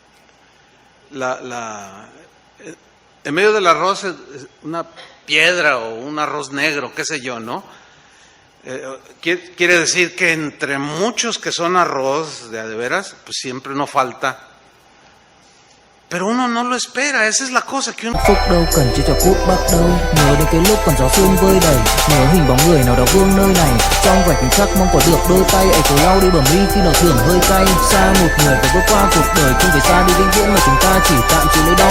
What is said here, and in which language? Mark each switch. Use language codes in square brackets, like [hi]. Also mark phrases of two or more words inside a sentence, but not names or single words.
[es] En medio del arroz es una piedra o un arroz negro, qué sé yo, ¿no? Quiere decir que entre muchos que son arroz de veras, pues siempre no falta. Pero uno no lo espera, esa es la cosa que uno... [vi] Phúc đâu cần chia cho phút bắt đầu, nhớ đến cái lúc còn gió sương vơi đầy, nhớ hình bóng người nào đó vương nơi này, trong vài khoảnh khắc mong có được đôi tay ấy cổ lau đi bờ mi khi nào thường hơi cay. Xa một người phải bước qua cuộc đời, không phải xa đi vĩnh viễn mà chúng ta chỉ tạm chịu lấy đau.